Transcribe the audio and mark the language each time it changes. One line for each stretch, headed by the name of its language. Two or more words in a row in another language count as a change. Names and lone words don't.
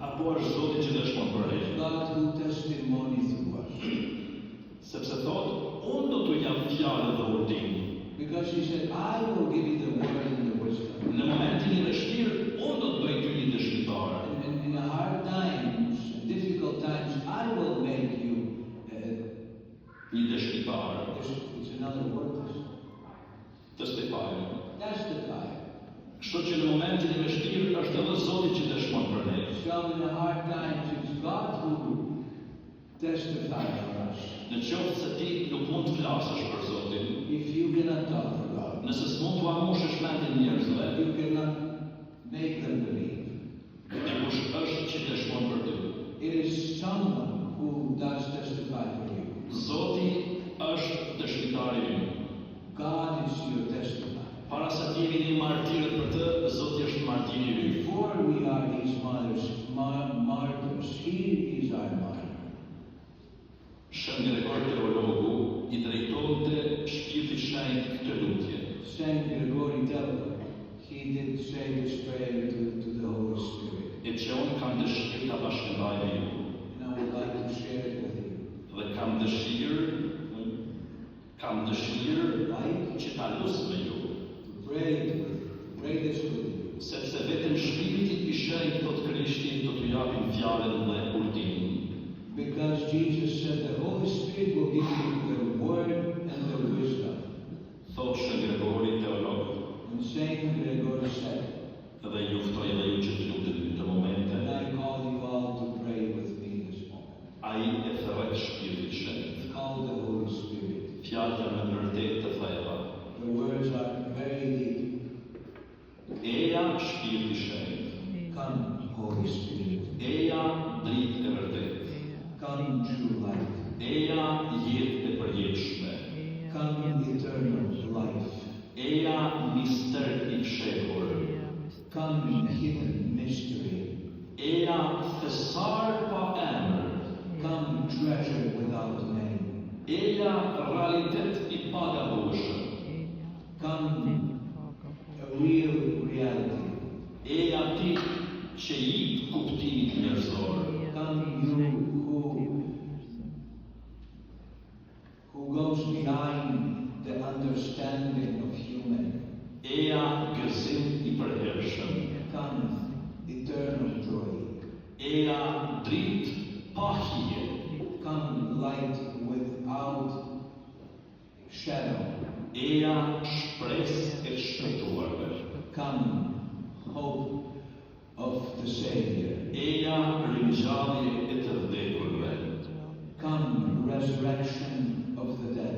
Albanian: është Zoti që dëshmon për ne.
English: God who testimony through us.
Albanian: Sepse thotë, unë do t'u jap fjalën dhe urtimin.
English: Because he said, I will give you the word and the wisdom.
Albanian: Në momentin e vështirë, unë do të bëj ty një dëshmitar.
English: In the hard times, difficult times, I will make you.
Albanian: Një dëshmitar.
English: It's another word. Testify. Testify.
Albanian: Kështu që në momentin e vështirë është edhe Zoti që dëshmon për ne.
English: So in the hard times, it's God who testifies for us.
Albanian: Në qoftë se ti nuk mund të flasësh për Zotin,
English: If you cannot talk for God,
Albanian: nëse s'mund të amushësh mendin njerëzve,
English: you cannot make them believe.
Albanian: dikush është që dëshmon për ty.
English: It is someone who does testify for you.
Albanian: Zoti është dëshmitari ynë.
English: God is your testifier.
Albanian: Para se të jemi një martirët për të, Zoti është martiri ynë.
English: Before we are his martyrs, he is our martyr.
Albanian: Shën Gregor teologu i drejtonte Shpirtit Shenjtë këtë lutje.
English: Saint Gregory Teolog, he did say this prayer to the Holy Spirit.
Albanian: E që unë kam dëshirë ta bashkëndaj me ju.
English: And I would like to share it with you.
Albanian: Dhe kam dëshirë që ta lus me ju.
English: To pray this with you.
Albanian: Sepse vetëm Shpirti i Shenjtë thot Krishti do t'ju japin fjalën dhe urtimin.
English: Because Jesus said the Holy Spirit will give you the word and the wisdom.
Albanian: Thot Shën Gregori teolog.
English: And Saint Gregory said,
Albanian: Dhe ju ftoj edhe ju që të luteni në këtë momente.
English: and I call you all to pray with me this moment.
Albanian: Ai e thret Shpirtit Shenjtë.
English: Call the Holy Spirit.
Albanian: Fjalët janë me vërtet të thella.
English: The words are very deep.
Albanian: Eja Shpirti Shenjtë.
English: Come, Holy Spirit.
Albanian: Eja dritë e vërtet.
English: Come, true light.
Albanian: Eja jetë e përjetshme.
English: Come, eternal life.
Albanian: Eja mister i fshehur.
English: Come, hidden mystery.
Albanian: Eja thesar pa emër.
English: Come, treasure without name.
Albanian: Eja realitet i pagabueshëm.
English: Come, a real reality.
Albanian: Eja ti që jep kuptimit njerëzor.
English: Come, you who goes behind the understanding of human.
Albanian: Eja gëzim i përhershëm.
English: Come, eternal joy.
Albanian: Eja dritë pa hije.
English: Come, light without shadow.
Albanian: Eja shpresë e shpëtuarve.
English: Come, hope of the Savior.
Albanian: Eja ringjallje e të vdekurve.
English: Come, resurrection of the dead.